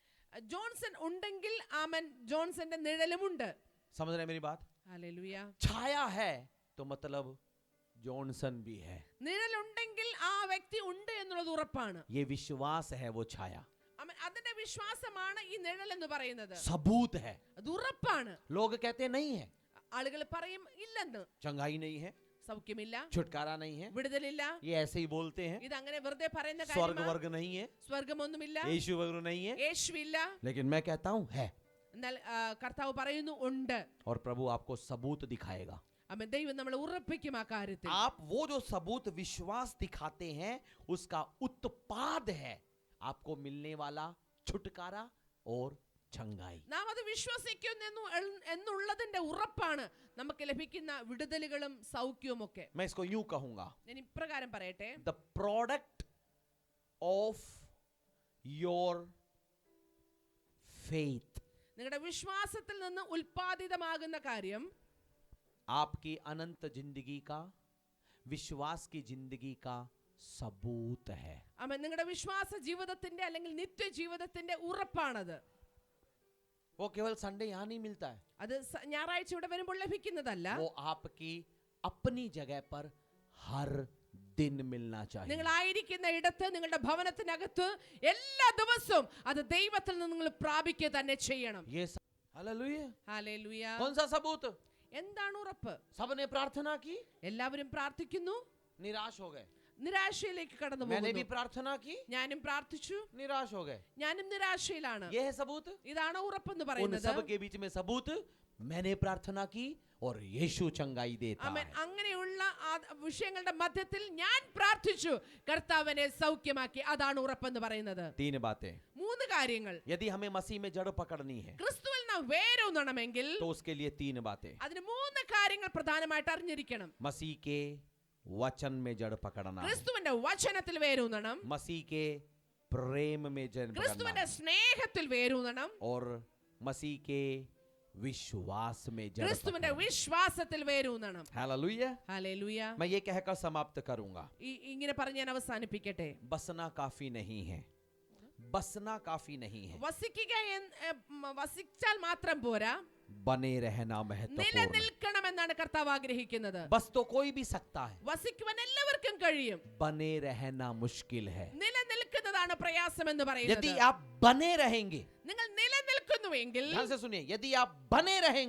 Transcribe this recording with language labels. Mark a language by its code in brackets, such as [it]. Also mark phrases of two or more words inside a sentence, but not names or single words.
[ml] ജോൺസൺ ഉണ്ടെങ്കിൽ ആമൻ ജോൺസന്റെ നിഴലുമുണ്ട്. [hi] समझ रहे हैं मेरी बात? [ml] ഹല്ലേലൂയ. [hi] छाया है तो मतलब जॉनसन भी है। [ml] നിഴലുണ്ടെങ്കിൽ ആ വ്യക്തി ഉണ്ട് എന്നുള്ളത് ഉറപ്പാണ്. [hi] ये विश्वास है वो छाया, [ml] ആമൻ. അതിന്റെ വിശ്വാസമാണ് ഈ നിഴൽ എന്ന് പറയുന്നത്. [hi] सबूत है। [ml] അത് ഉറപ്പാണ്. [hi] लोग कहते हैं नहीं है, [ml] ആളുകൾ പറയും ഇല്ലെന്ന്, [hi] चंगाई नहीं है, [ml] സൗഖ്യമില്ല, [hi] छुटकारा नहीं है, [ml] വിടുതലില്ല. [hi] ये ऐसे ही बोलते हैं। [ml] ഇത് അങ്ങനെ വെറുതെ പറയുന്ന [hi] स्वर्ग [ml] കാര്യമാണ്. [hi] वर्ग नहीं है, [ml] സ്വർഗമൊന്നുമില്ല, [hi] यीशु वर्ग नहीं है, [ml] യേശുവില്ല. [hi] लेकिन मैं कहता हूं है। [ml] എന്നാൽ കർത്താവ് പറയുന്നു ഉണ്ട്. [hi] और प्रभु आपको सबूत दिखाएगा। [ml] ആമേൻ. ദൈവം നമ്മളെ ഉറപ്പിക്കും ആ കാര്യത്തിൽ. [hi] आप वो जो सबूत विश्वास दिखाते हैं उसका उत्पाद है आपको मिलने वाला छुटकारा और चंगाई। [ml] നാം അത് വിശ്വസിക്കുന്നു എന്നുള്ളതിന്റെ ഉറപ്പാണ് നമുക്ക് ലഭിക്കുന്ന വിടുതലുകളും സൗഖ്യവും ഒക്കെ. [hi] मैं इसको यूं कहूंगा, [ml] ഞാൻ ഇപ്രകാരം പറയട്ടെ. [en] the product of your faith, [ml] നിങ്ങളുടെ വിശ്വാസത്തിൽ നിന്ന് ഉൽപാദിതമാകുന്ന കാര്യം [hi] आपकी अनंत जिंदगी का, विश्वास की जिंदगी का सबूत है। [ml] ആമേൻ. നിങ്ങളുടെ വിശ്വാസ ജീവിതത്തിന്റെ അല്ലെങ്കിൽ നിത്യ ജീവിതത്തിന്റെ ഉറപ്പാണത്. [hi] वो केवल संडे यहाँ नहीं मिलता है, [ml] അത് ഞായറാഴ്ച ഇവിടെ വരുമ്പോൾ ലഭിക്കുന്നതല്ല. [hi] वो आपकी अपनी जगह पर हर दिन मिलना चाहिए. [ml] നിങ്ങൾ ആയിരിക്കുന്ന ഇടത്ത് നിങ്ങളുടെ ഭവനത്തിനകത്ത് എല്ലാ ദിവസവും അത് ദൈവത്തിൽ നിന്ന് നിങ്ങൾ പ്രാപിക്കുക തന്നെ ചെയ്യണം. [hi] ये हालेलुया. [ml] ഹല്ലേലൂയ. [hi] कौन सा सबूत? [ml] എന്താണ് ഉറപ്പ്? [hi] सबने प्रार्थना की, [ml] എല്ലാവരും പ്രാർത്ഥിക്കുന്നു, [hi] निराश हो गए. [ml] നിരാശയിലേക്ക് കടന്നു [hi] मैंने भी [ml] പോകുന്നു. [hi] प्रार्थना की, [ml] ഞാനും പ്രാർത്ഥിച്ചു, [hi] निराश हो गए. [ml] ഞാനും നിരാശയിലാണ്. [hi] ये है सबूत. [ml] ഇതാണ് ഉറപ്പെന്ന് [hi] उन [ml] പറയുന്നത്. [hi] सब के बीच में सबूत, मैंने प्रार्थना की और यीशु चंगाई देता [ml] ആമേൻ. [hi] है. [ml] അങ്ങനെയുള്ള ആ വിഷയങ്ങളുടെ മധ്യത്തിൽ ഞാൻ പ്രാർത്ഥിച്ചു, കർത്താവിനെ സൗഖ്യമാക്കി. അതാണ് ഉറപ്പെന്ന് പറയുന്നത്. [hi] 3 बातें. [ml] 3 കാര്യങ്ങൾ. [hi] यदि हमें मसीह में जड़ पकड़नी है [ml] ക്രിസ്തുവിൽ നാം വേരൂന്നണമെങ്കിൽ [hi] तो उसके लिए 3 बातें. [ml] അതിന് 3 കാര്യങ്ങൾ പ്രധാനമായിട്ട് അറിഞ്ഞിരിക്കണം. [hi] मसीह के वचन में जड़ पकड़ना है, [ml] ക്രിസ്തുവിന്റെ വചനത്തിൽ വേരൂന്നണം, [hi] मसीह के प्रेम में जड़ पकड़ना [ml] ക്രിസ്തുവിന്റെ [hi] है, [ml] സ്നേഹത്തിൽ വേരൂന്നണം, [hi] और मसीह के विश्वास में जड़ [ml] ക്രിസ്തുവിന്റെ [hi] पकड़ना. [ml] വിശ്വാസത്തിൽ വേരൂന്നണം. [hi] हालेलुया. [ml] ഹല്ലേലൂയ. [hi] मैं ये कहकर समाप्त करूंगा. [ml] ഇങ്ങനെ പറഞ്ഞ് ഞാൻ അവസാനിപ്പിക്കട്ടെ. [hi] बसना काफी नहीं है, बसना काफी नहीं है, [ml] വസിച്ചാൽ മാത്രം പോരാ, [hi] बने रहना महत्वपूर्ण है. [ml] നിലനിൽക്കണമെന്നാണ് കർത്താവ് ആഗ്രഹിക്കുന്നത്. [hi] बस तो कोई भी सकता है, [ml] വസിക്കുവാൻ എല്ലാവർക്കും കഴിയും, [hi] बने रहना मुश्किल है. [ml] നിലനിൽക്കുന്നതാണ് പ്രയാസം എന്ന് [hi] यदि [ml] പറയുന്നത്. [hi] आप बने रहेंगे, [ml] നിങ്ങൾ നിലനിൽക്കുന്നുവെങ്കിൽ, [hi] ध्यान से सुनिए, यदि आप बने रहेंगे